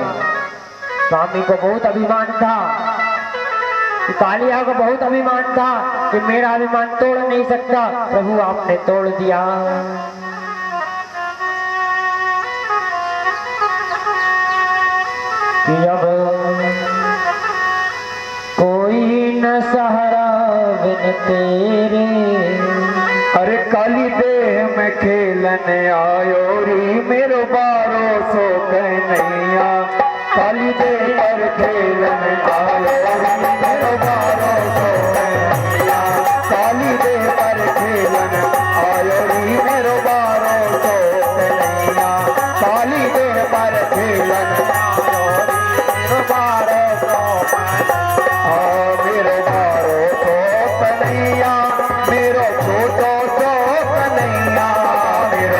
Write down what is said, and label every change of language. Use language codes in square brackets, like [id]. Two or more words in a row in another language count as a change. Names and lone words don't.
[hi] स्वामी को बहुत अभिमान था, कालिया को बहुत अभिमान था कि मेरा अभिमान तोड़ नहीं सकता, प्रभु आपने तोड़ दिया। कि अब कोई न सहारा बिन तेरे, [bra] अरे काली देह में खेलन आयो री मेरो बारो सो कन्हैया, काली देह पर खेलन आयो री मेरो बारो सो कन्हैया, काली देह पर खेलन आयो री मेरो बारो सो कन्हैया, काली देह पर खेलन आयो री मेरो बारो सो मेरो बारो सो कन्हैया, मेरो छोटो सो कन्हैया, मेरो